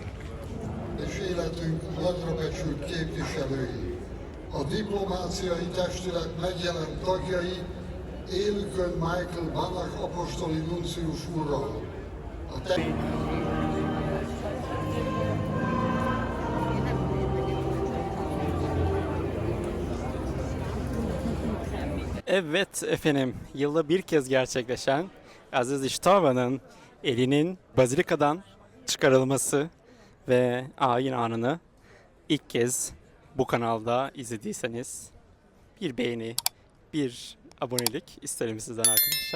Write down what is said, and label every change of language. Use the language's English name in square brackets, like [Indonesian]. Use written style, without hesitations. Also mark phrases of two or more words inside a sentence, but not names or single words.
[Hungarian] És életünk nagyra becsült képviselői, a diplomáciai testület megjelent tagjai, élükön Michael Banach apostoli nuncius úrral. [Turkish] Evet efendim, yılda bir kez gerçekleşen Aziz İştava'nın elinin bazilikadan çıkarılması ve ayin anını ilk kez bu kanalda izlediyseniz bir beğeni, bir abonelik isterim sizden arkadaşlar.